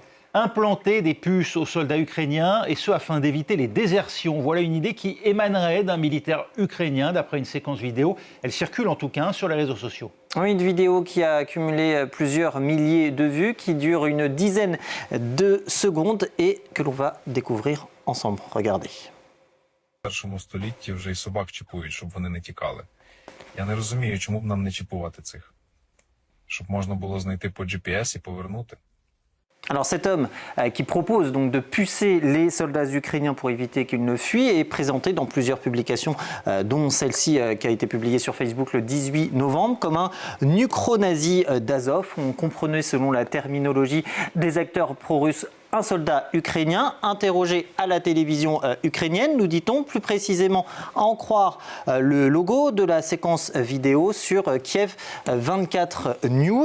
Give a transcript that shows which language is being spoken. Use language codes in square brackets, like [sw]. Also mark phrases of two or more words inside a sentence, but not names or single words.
[fr] Implanter des puces aux soldats ukrainiens, et ce afin d'éviter les désertions. Voilà une idée qui émanerait d'un militaire ukrainien, d'après une séquence vidéo. Elle circule en tout cas sur les réseaux sociaux. Oui, une vidéo qui a accumulé plusieurs milliers de vues, qui dure une dizaine de secondes et que l'on va découvrir ensemble. Regardez. [uk] В першому столітті вже й собак чіпують, щоб вони не тікали. Я не розумію, чому б нам не чіпувати цих? Щоб можна було знайти по GPS і повернути. [fr] Alors cet homme qui propose donc de pucer les soldats ukrainiens pour éviter qu'ils ne fuient est présenté dans plusieurs publications, dont celle-ci qui a été publiée sur Facebook le 18 novembre, comme un ukro-nazi d'Azov. On comprenait selon la terminologie des acteurs pro-russes un soldat ukrainien interrogé à la télévision ukrainienne, nous dit-on, plus précisément à en croire le logo de la séquence vidéo sur Kiev 24 News.